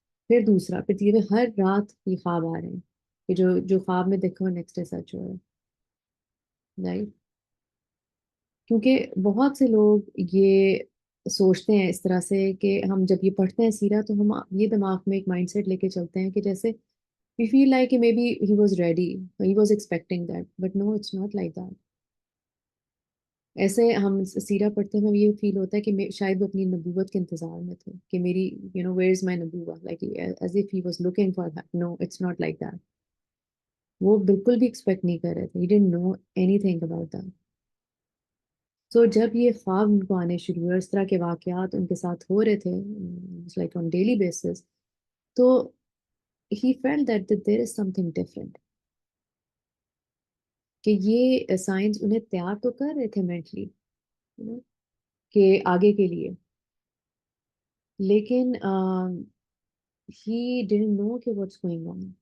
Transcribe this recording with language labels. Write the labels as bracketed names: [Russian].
[Urdu] پھر دوسرا، پھر تیسرا، ہر رات یہ خواب آ رہے ہیں کہ جو خواب میں دیکھو نیکسٹ ڈے سچ ہو رہا ہے، رائٹ؟ کیونکہ بہت سے لوگ یہ سوچتے ہیں اس طرح سے کہ ہم جب یہ پڑھتے ہیں سیرہ تو ہم یہ دماغ میں ایک مائنڈ سیٹ لے کے چلتے ہیں کہ جیسے [English] we feel like [Urdu] کہ [English] maybe he was ready, he was expecting that, but no, it's not like that. [Urdu] ایسے ہم سیرہ پڑھتے ہیں یہ فیل ہوتا ہے کہ شاید وہ اپنی نبوت کے انتظار میں تھے کہ میری [English] where is my [Urdu] نبوت، [English] like as if he was looking for that. No, it's not like that. [Urdu] وہ بالکل بھی ایکسپیکٹ نہیں کر رہے تھے. [English] he didn't know anything about that. [Urdu] سو جب یہ خواب ان کو آنے شروع ہوئے، اس طرح کے واقعات ان کے ساتھ ہو رہے تھے [English] like on daily basis, [Urdu] تو [English] he felt that there is something different, [Urdu] کہ یہ سائنس انہیں تیار تو کر رہے تھے مینٹلی کہ آگے کے لیے، لیکن [English] he didn't know [Urdu] کہ [English] what's going on.